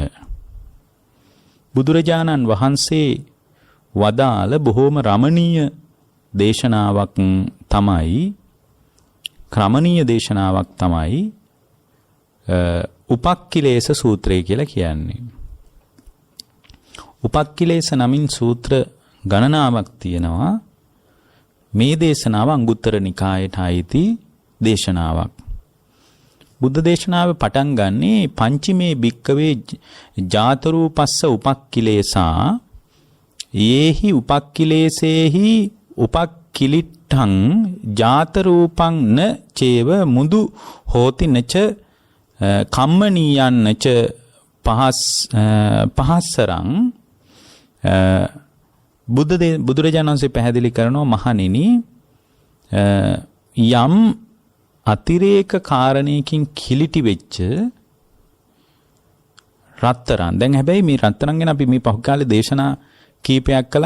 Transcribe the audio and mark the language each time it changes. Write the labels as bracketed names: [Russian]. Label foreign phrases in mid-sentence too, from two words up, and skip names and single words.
[Sinhala] බුදුරජාණන් වහන්සේ වදාළ බොහෝම රමණීය දේශනාවක් තමයි උපක්ඛිලේශ සූත්‍රය කියලා කියන්නේ. උපක්ඛිලේශ නමින් සූත්‍ර ගණනාවක් තියෙනවා. මේ දේශනාව අංගුත්තර නිකායට අයිති දේශනාවක්. බුද්ධ දේශනාව පටන් ගන්නේ [Pali] පංචමේ භික්කවේ ජාතරූපස්ස උපක්ඛිලේසා යේහි උපක්ඛිලේසේහි උපක්ඛිලිට්ඨං ජාතරූපං න චේව මුදු හෝති නච කම්මනීයන් නච පහස්සරං. [Sinhala] බුදුරජාණන් වහන්සේ පැහැදිලි කරනවා මහණෙනි, යම් අතිරේක කාරණයකින් කිලිටි වෙච්ච රත්තරන්. දැන් හැබැයි මේ රත්තරන් ගැන අපි මේ පහු කාලේ දේශනා කීපයක් කළා.